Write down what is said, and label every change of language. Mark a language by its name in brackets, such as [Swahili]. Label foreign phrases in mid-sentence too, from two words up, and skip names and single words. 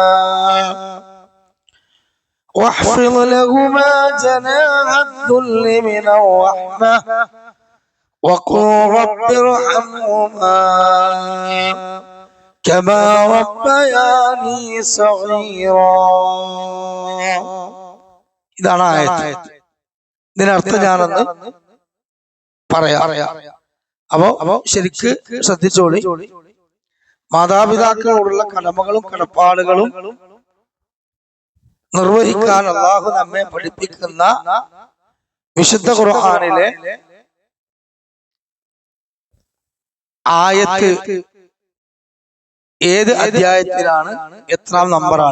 [Arabic] واحفظ لهما جناح الذل من الرحمة وقل رب ارحمهما كما ربياني صغيرا. [Malayalam] ഇതാണ് ആയത്ത്. ഇതിനർത്ഥം ഞാനൊന്ന് പറയാം. അപ്പോ ശരിക്ക് ശ്രദ്ധിച്ചോളി. മാതാപിതാക്കളോടുള്ള കടമകളും കടപ്പാടുകളും നിർവഹിക്കാൻ അള്ളാഹു നമ്മെ പഠിപ്പിക്കുന്ന വിശുദ്ധ ഖുർആനിലെ ആയത്ത് ഏത് അധ്യായത്തിലാണ്, എത്രാം നമ്പറാണ്?